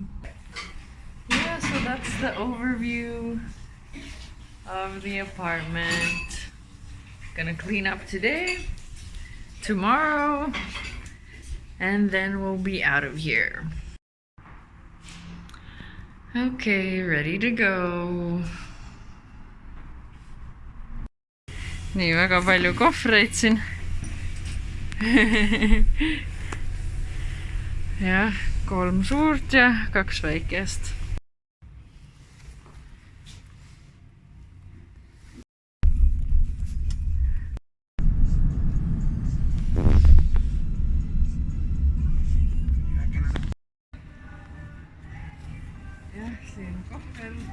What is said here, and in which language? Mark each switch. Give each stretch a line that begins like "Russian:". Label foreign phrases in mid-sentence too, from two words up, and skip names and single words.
English: Yeah, so that's the overview of the apartment. Gonna clean up today, tomorrow, and then we'll be out of here. Okay, ready to go.
Estonian: Nii, väga palju kohvreid siin. Jah, 3 suurt ja 2 väikest. Jah, siin kohver.